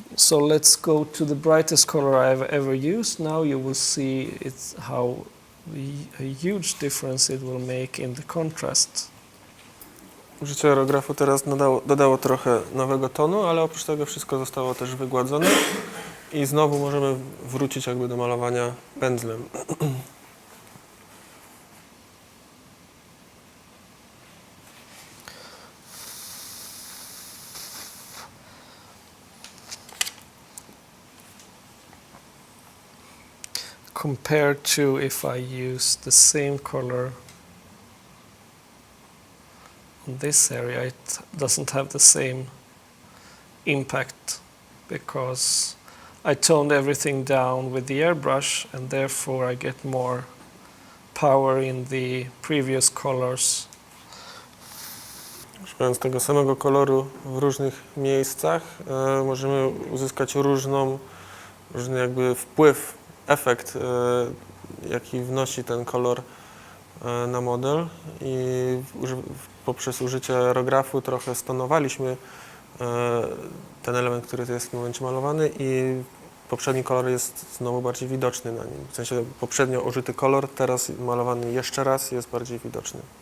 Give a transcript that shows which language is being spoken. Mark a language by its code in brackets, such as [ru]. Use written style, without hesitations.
[en] So let's go to the brightest color I've ever used. Now you will see it's how a huge difference it will make in the contrast. [pl] Użycie aerografu teraz dodało trochę nowego tonu, ale oprócz tego wszystko zostało też wygładzone i znowu możemy wrócić jakby do malowania pędzlem. [en] Compared to if I use the same color on this area, it doesn't have the same impact because I toned everything down with the airbrush and therefore I get more power in the previous colors. [pl] Używając tego samego koloru w różnych miejscach możemy uzyskać różny jakby wpływ, efekt, jaki wnosi ten kolor na model i poprzez użycie aerografu trochę stonowaliśmy ten element, który jest w tym momencie malowany i poprzedni kolor jest znowu bardziej widoczny na nim. W sensie poprzednio użyty kolor, teraz malowany jeszcze raz jest bardziej widoczny.